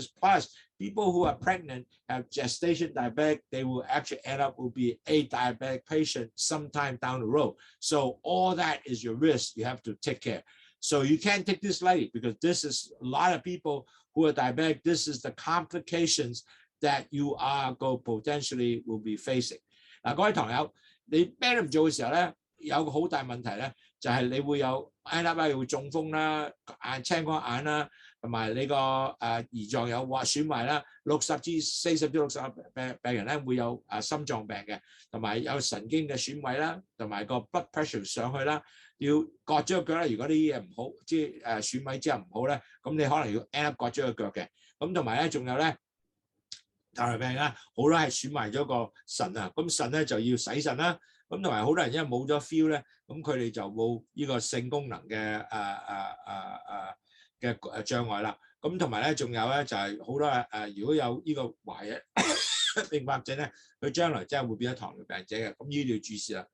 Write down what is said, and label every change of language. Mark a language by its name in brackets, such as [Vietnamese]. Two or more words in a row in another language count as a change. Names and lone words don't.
[English] Plus, people who are pregnant have gestation diabetic, they will actually end up will be a diabetic patient sometime down the road. So all that is your risk you have to take care. So you can't take this lightly because this is a lot of people who are diabetic. This is the complications that you are potentially will be facing. [Cantonese] 嗱，各位堂友，你咩都唔做嘅時候咧，有個好大問題咧，就係你會有 [English] end up [Cantonese] 會中風啦、青光眼啦，同埋你個胰臟有損壞啦。40至60病人咧會有心臟病嘅，同埋有神經嘅損毀啦，同埋個 [English] blood pressure [Cantonese] 上去啦。要割咗個腳咧，如果啲嘢唔好，即係損毀之後唔好咧，咁你可能要 [English] end up [Cantonese] 割咗個腳嘅。咁同埋咧，仲有咧糖尿病啦，好多係損壞咗個腎啊，咁腎咧就要洗腎啦。咁同埋好多人因為冇咗 feel 咧，咁佢哋就冇呢個性功能嘅障礙啦。咁同埋咧，仲有咧就係好多如果有呢個懷孕併發症咧，佢將來真係會變咗糖尿病者嘅，咁呢啲要注視啦。